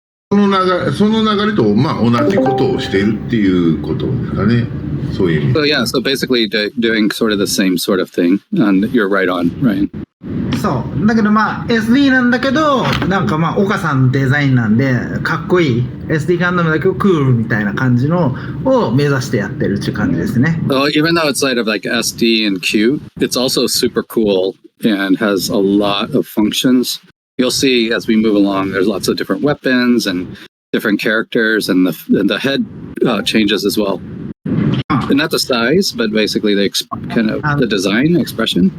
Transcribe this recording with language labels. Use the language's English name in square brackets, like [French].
[Japanese] その流れと同じことをしているっていうことですかね。そういう意味。 [English] So yeah, so basically doing sort of the same sort of thing, and you're right on, Ryan. [Japanese] そうだけどSD なんだけどなんか岡さんデザインなんでかっこいい SD ガンダムだけどクールみたいな感じのを目指してやってるっていう感じですね。 [English] So even though it's like SD and cute, it's also super cool and has a lot of functions. You'll see as we move along, there's lots of different weapons and different characters, and the head changes as well. And not the size, but basically the design, expression.